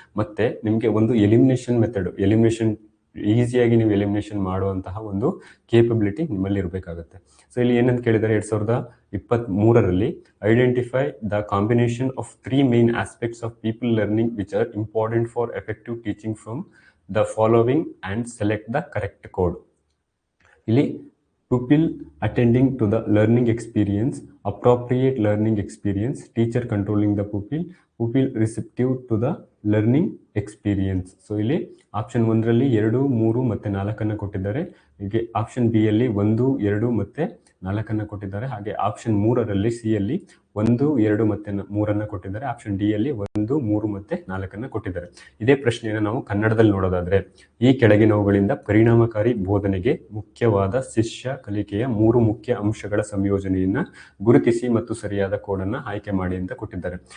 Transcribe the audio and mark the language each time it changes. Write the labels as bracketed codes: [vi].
[kn] ಮತ್ತೆ ನಿಮ್ಗೆ ಒಂದು ಎಲಿಮಿನೇಷನ್ ಈಸಿಯಾಗಿ ನೀವು ಎಲಿಮಿನೇಷನ್ ಮಾಡುವಂತಹ ಒಂದು ಕೇಪಬಿಲಿಟಿ ನಿಮ್ಮಲ್ಲಿ ಇರಬೇಕಾಗುತ್ತೆ. ಸೊ ಇಲ್ಲಿ ಏನಂತ ಕೇಳಿದರೆ 2023ರಲ್ಲಿ [en] Identify the combination of 3 main aspects of people learning which are important for effective teaching from the following and select the correct code. ಇಲ್ಲಿ pupil attending to the learning experience, appropriate learning experience, teacher controlling the pupil receptive to the learning experience. [kn] So ಇಲ್ಲಿ option 1ರಲ್ಲಿ 2, 3 ಮತ್ತೆ 4 ಕೊಟ್ಟಿದ್ದಾರೆ. ಹೀಗೆ option B ಅಲ್ಲಿ 1, 2 ಮತ್ತೆ 4 ಕೊಟ್ಟಿದ್ದಾರೆ. ಹಾಗೆ ಆಪ್ಷನ್ 3ರಲ್ಲಿ ಸಿ ಅಲ್ಲಿ 1, 2 ಮತ್ತೆ 3 ಕೊಟ್ಟಿದ್ದಾರೆ. ಆಪ್ಷನ್ ಡಿ ಅಲ್ಲಿ 1, 3 ಮತ್ತೆ 4 ಕೊಟ್ಟಿದ್ದಾರೆ. ಇದೇ ಪ್ರಶ್ನೆಯನ್ನು ನಾವು ಕನ್ನಡದಲ್ಲಿ ನೋಡೋದಾದ್ರೆ, ಈ ಕೆಳಗಿನವುಗಳಿಂದ ಪರಿಣಾಮಕಾರಿ ಬೋಧನೆಗೆ ಮುಖ್ಯವಾದ ಶಿಷ್ಯ ಕಲಿಕೆಯ 3 ಮುಖ್ಯ ಅಂಶಗಳ ಸಂಯೋಜನೆಯನ್ನ ಗುರುತಿಸಿ ಮತ್ತು ಸರಿಯಾದ ಕೋಡನ್ನ ಆಯ್ಕೆ ಮಾಡಿ ಅಂತ ಕೊಟ್ಟಿದ್ದಾರೆ.